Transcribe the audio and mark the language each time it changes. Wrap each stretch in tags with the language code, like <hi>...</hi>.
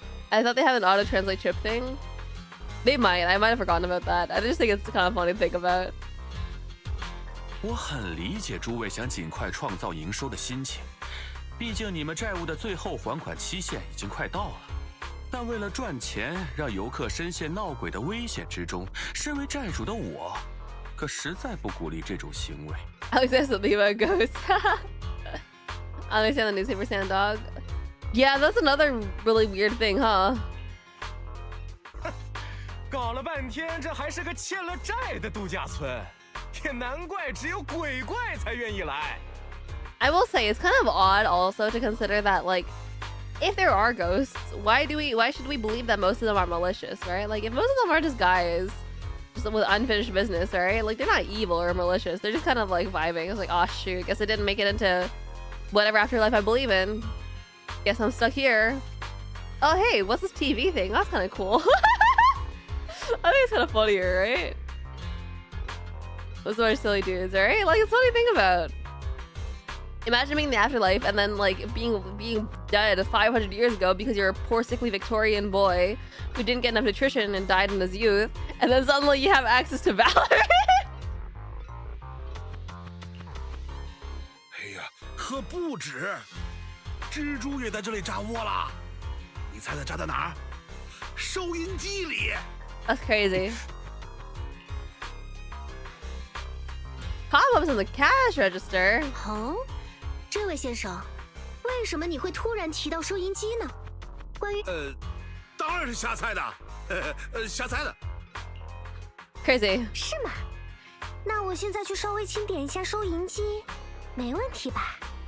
<en>I thought they have an auto translate chip thing. They might. I might have forgotten about that. I just think it's kind of funny to think about.</en> <zh>我很理解诸位想尽快创造营收的心情，毕竟你们债务的最后还款期限已经快到了。但为了赚钱，让游客深陷闹鬼的危险之中，身为债主的我，可实在不鼓励这种行为。</zh> <en>Alex says something about ghosts. I understand the newspaper stand dog. Yeah, that's another really weird thing, huh?</en> <zh>搞了半天，这还是个欠了债的度假村，也难怪只有鬼怪才愿意来。</zh> <en>I will say it's kind of odd also to consider that like if there are ghosts, why should we believe that most of them are malicious, right? Like if most of them are just guys just with unfinished business, right? Like they're not evil or malicious. They're just kind of like vibing. It's like, oh shoot, guess I didn't make it into whatever afterlife I believe in. Guess I'm stuck here. Oh hey, what's this TV thing? That's kind of cool. I think it's kind of funnier, right? Those are silly dudes, right? Like it's funny to think about. Imagine being in the afterlife and then like being dead 500 years ago because you're a poor sickly Victorian boy who didn't get enough nutrition and died in his youth, and then suddenly you have access to Valor.</en> <zh>哎呀，可不止，蜘蛛也在这里扎窝了。你猜它扎在哪儿？收银机里。</zh> <en>That's crazy. Cobwebs in the cash register.</en> <zh>哦，这位先生，为什么你会突然提到收银机呢？关于当然是瞎猜的，瞎猜的。</zh> <en>Crazy.</en> <zh>是吗？那我现在去稍微清点一下收银机，没问题吧？</zh>